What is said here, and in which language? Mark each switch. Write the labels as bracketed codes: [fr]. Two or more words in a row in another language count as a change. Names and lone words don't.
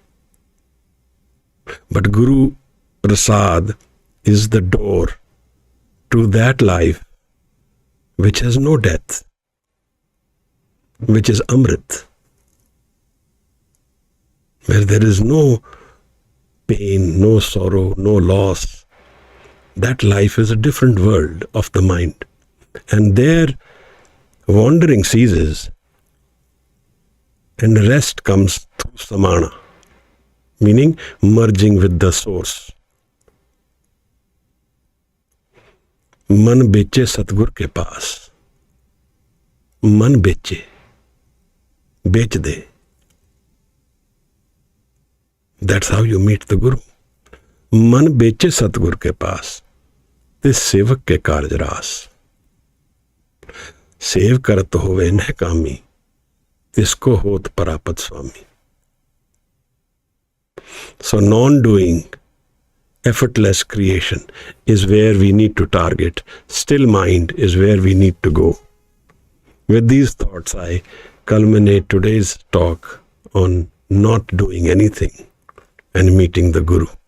[en] But Guru Prasad is the door to that life which has no death, which is Amrit, where there is no pain, no sorrow, no loss. That life is a different world of the mind. And there, wandering ceases and rest comes through samana, meaning merging with the source. [pa] ਮਨ ਬੇਚੇ ਸਤਗੁਰ ਕੇ ਪਾਸ, ਮਨ ਬੇਚੇ, ਬੇਚ ਦੇ. [en] That's how you meet the Guru. [pa] ਮਨ ਬੇਚੇ ਸਤਗੁਰ ਕੇ ਪਾਸ, ਤੇ ਸੇਵਕ ਕੇ ਕਾਰਜ ਰਾਸ. ਸੇਵ ਕਰਤ ਹੋਵੇ ਨ ਕਾਮੀ, ਤਿਸਕੋ ਹੋਤ ਪਰਾਪਤ ਸਵਾਮੀ. [en] So non-doing, effortless creation is where we need to target. Still mind is where we need to go. With these thoughts, I culminate today's talk on not doing anything and meeting the Guru.